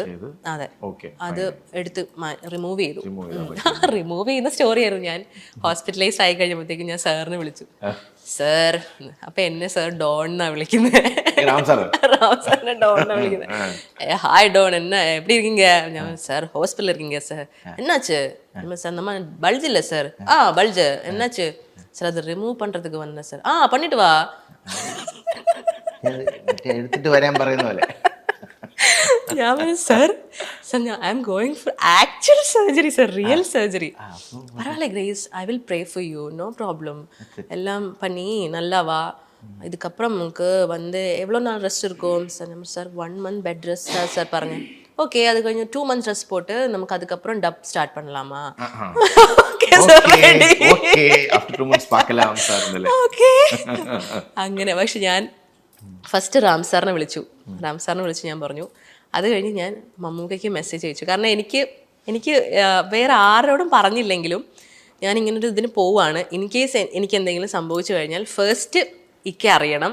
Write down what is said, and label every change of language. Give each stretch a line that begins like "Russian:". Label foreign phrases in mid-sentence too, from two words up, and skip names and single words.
Malayalam: അതെ, അത് എടുത്ത് റിമൂവ് ചെയ്തു. റിമൂവ് ചെയ്യുന്ന സ്റ്റോറി ആയിരുന്നു. ഞാൻ ഹോസ്പിറ്റലൈസ് ആയി കഴിഞ്ഞപ്പോഴത്തേക്കും ഞാൻ സാറിനെ വിളിച്ചു. സാർ, അപ്പൊ എന്നെ സാർ ഡോൺ എന്നാ വിളിക്കുന്നത്. റാം സാറിനെ ഡോൺ എന്നാ വിളിക്കുന്നത്. ഹായ് ഡോൺ,
Tamil: என்ன எப்படி இருக்கீங்க?
Malayalam: ഞാൻ സാർ
Tamil: ஹாஸ்பிடல்ல இருக்கீங்க சார். என்னாச்சு? சார் நம்ம பல்ஜ் இல்ல சார். பல்ஜ் என்னாச்சு சார்? அது ரிமூவ் பண்றதுக்கு வந்தேன் சார். பண்ணிட்டு வா.
Malayalam: എടുത്തിട്ട് വരാൻ പറയുന്ന പോലെ. ഞാൻ പറഞ്ഞു സാർ
English: I am going for actual surgery sir, real surgery. பரவாயில்ல கிரேஸ், I will pray for you, no problem.
Tamil: எல்லாம் பண்ணி நல்லா வா. இதுக்கப்புறம் നമുക്ക് வந்து எவ்வளோ நாள் ரெஸ்ட் இருக்கும் சார்? நம்ம சார்
English: 1 month bed rest
Tamil: சார் பாருங்க. ஓகே, அது கொஞ்சம்
English: 2 months rest
Tamil: போட்டு நமக்கு அதுக்கப்புறம்
English: dub start
Tamil: பண்ணலாமா? ஓகே சார், ஓகே
English: after 2 months
Tamil: பார்க்கலாம் சார்.
Malayalam: ഓക്കേ അങ്ങനെ. പക്ഷെ ഞാൻ ഫസ്റ്റ് റാം സാറിനെ വിളിച്ചു. ഞാൻ പറഞ്ഞു. അത് കഴിഞ്ഞ് ഞാൻ മമ്മൂക്കയ്ക്ക് മെസ്സേജ് അയച്ചു. കാരണം എനിക്ക് വേറെ ആരോടും പറഞ്ഞില്ലെങ്കിലും ഞാൻ ഇങ്ങനൊരു ഇതിന് പോവാണ്.
English: in case
Malayalam: എനിക്ക് എന്തെങ്കിലും സംഭവിച്ചു കഴിഞ്ഞാൽ ഫസ്റ്റ് ഇക്കെ അറിയണം.